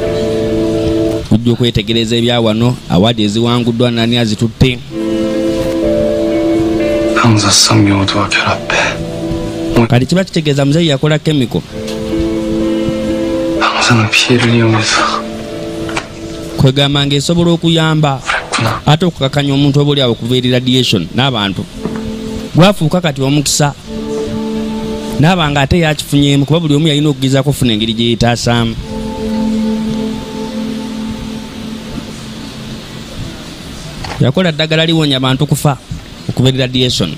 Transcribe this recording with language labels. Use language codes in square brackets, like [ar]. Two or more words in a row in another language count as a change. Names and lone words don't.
[lg] Tujja okwetegereza ebya wano awaadi eziwanguddwa nani azitutte. [ko] 방사성 요오도와 결합해 [lg] kati kiba kitegeeza muzeeyi yakola chemical [ko] 방사능 피해를 이용해서 [lg] kwegamba ng'esobola okuyamba [ko] 그랬구나. [lg] ate okukakanya omuntu oba oli awo okuva eri radiation n'abantu gwafuuka kati omukisa naaba nga ate yakifunyeemu kuba buli omu yalina okugezaako okufuna engeri gye yeetaasaamu. yakola ddagala liwonya abantu kufa okuva eri radiation.